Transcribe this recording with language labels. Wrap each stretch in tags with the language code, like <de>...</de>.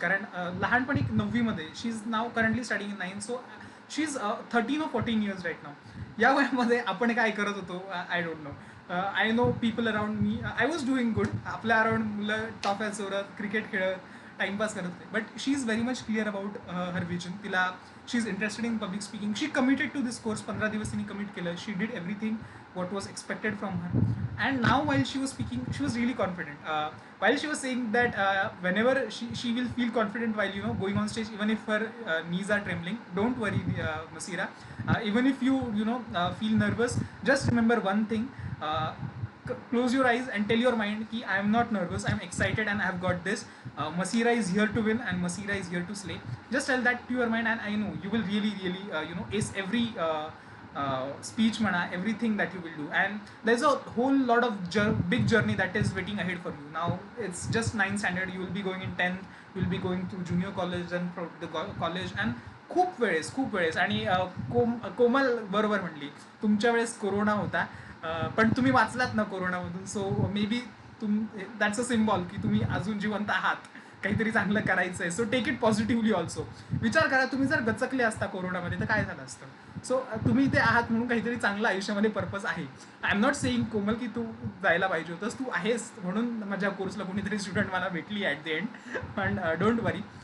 <mr>कारण लहानपणी 9वीमध्ये</mr> <en>She is now currently studying in 9, so she is 13 or 14 years right now.</en> <mr>या वयामध्ये आपण काय करत होतो</mr> <en>I don't know. I know people around me, I was doing good.</en> <mr>आपल्या अराउंड मुलं टॉफ्या चोरत, क्रिकेट खेळत, टाइमपास करत होते.</mr> <en>But she is very much clear about her vision.</en> <mr>तिला</mr> <en>She is interested in public speaking. She committed to this course.</en> <mr>15 दिवस तिने commit केलं.</mr> <en>She did everything what was expected from her, and now while she was speaking she was really confident. While she was saying that whenever she will feel confident while going on stage, even if her knees are trembling, don't worry, Masira. Even if you feel nervous, just remember one thing. Close your eyes and tell your mind ki I am not nervous, I am excited and I have got this. Masira is here to win and Masira is here to slay. Just tell that to your mind and I know you will really ace every speech mana, everything that you will do, and there's a whole lot of big journey that is waiting ahead for you. Now it's just 9th standard, you will be going in 10th, you will be going to junior college and from the college, and</en> <mr>खूप वेळेस आणि कोमल बरोबर म्हणली, तुमच्या वेळेस corona होता पण तुम्ही वाचलात ना कोरोनामधून.</mr> <en>so maybe that's a symbol</en> <mr>की तुम्ही अजून जिवंत आहात, काहीतरी चांगलं करायचं आहे.</mr> <en>So take it positively also.</en> <mr>विचार करा तुम्ही जर गचकले असता कोरोनामध्ये तर काय झालं असतं. सो तुम्ही इथे आहात म्हणून काहीतरी चांगलं आयुष्यामध्ये पर्पज आहे.</mr> <en>I am not saying</en> <mr>कोमल की तू जायला पाहिजे होतंस, तू आहेस म्हणून माझ्या कोर्सला कोणीतरी स्टुडंट मला भेटली ॲट द एंड. पण</mr> <en>Don't worry.</en>